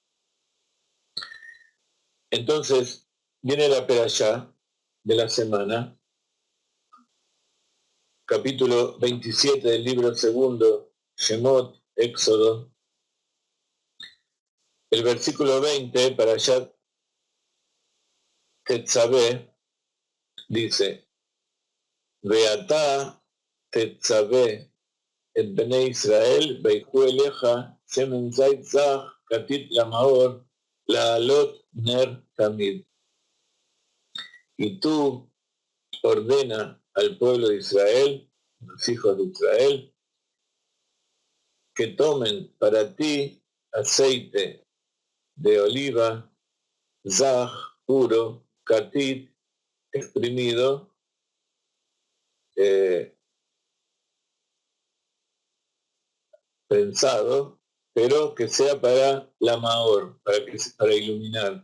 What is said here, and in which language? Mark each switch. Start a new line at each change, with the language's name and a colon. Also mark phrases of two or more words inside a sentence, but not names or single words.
Spanish: Entonces, viene la perashá de la semana, capítulo 27 del libro segundo, Shemot, Éxodo. El versículo 20,
Hebrew: פרשת תצוה, dice, ואתה תצוה את בני ישראל ויקחו אליך שמן זית זך כתית למאור להעלות נר תמיד.
Spanish: Y tú ordena al pueblo de Israel, los hijos de Israel, que tomen para ti aceite de oliva, zaj, puro, katit, exprimido, prensado, pero que sea para la maor, para iluminar.